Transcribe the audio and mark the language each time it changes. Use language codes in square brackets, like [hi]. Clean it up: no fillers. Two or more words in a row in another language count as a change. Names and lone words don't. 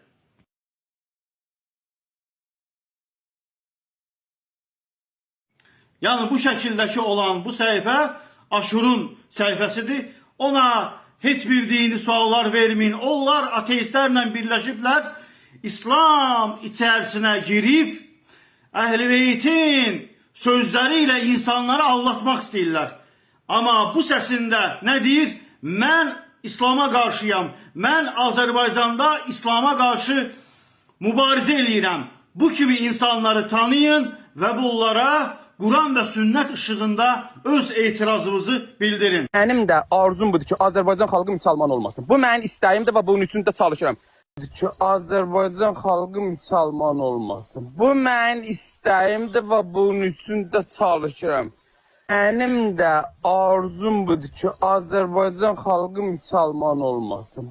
[tr] Yani bu şekildeki olan bu səhifə Aşurun səhifəsidir. Ona hiçbir dini suallar vermeyin. Onlar ateistlerle birleşipler. İslam içerisine girip Əhl-i Beytin sözleriyle insanları aldatmak istəyirlər. [az] Ama bu səsində nə deyir? Mən İslam'a qarşıyam. Mən Azərbaycanda İslam'a qarşı mübarizə eləyirəm. [tr] Bu kimi insanları tanıyın ve bunlara Kur'an ve sünnet ışığında [az] öz etirazınızı bildirin. [tr] Benim de arzum [az] budur ki Azərbaycan xalqı müsəlman olmasın. Bu mənim istəyimdir və bunun üçün də çalışıram. Ki Azərbaycan xalqı müsəlman olmasın. Bu mənim istəyimdir və bunun üçün də çalışıram. [tr] Benim de arzum [az] budur ki Azərbaycan xalqı müsəlman olmasın.